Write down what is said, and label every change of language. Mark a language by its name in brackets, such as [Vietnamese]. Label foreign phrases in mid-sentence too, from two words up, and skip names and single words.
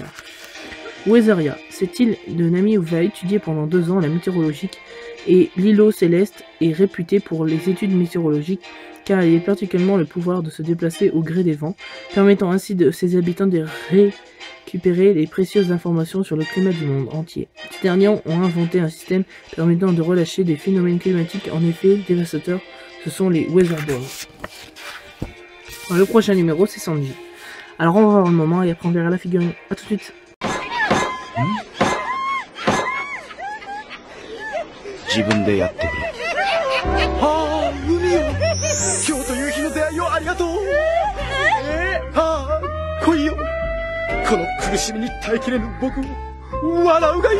[French] Weatheria, cette île de Nami va étudier pendant 2 ans la météorologie, et l'îlot céleste est réputé pour les études météorologiques car il a particulièrement le pouvoir de se déplacer au gré des vents, permettant ainsi de ses habitants de récupérer les précieuses informations sur le climat du monde entier. Ces derniers ont inventé un système permettant de relâcher des phénomènes climatiques en effet dévastateurs, ce sont les Weatherballs. Le prochain numéro c'est Sanji. Alors on va voir le moment et après on verra la figurine. A tout de suite. [Japanese] 自分でやってくれ。はあ、海よ。今日という日の出会いをありがとう。はあ、来いよ。この苦しみに耐えきれぬ僕を笑うがいい。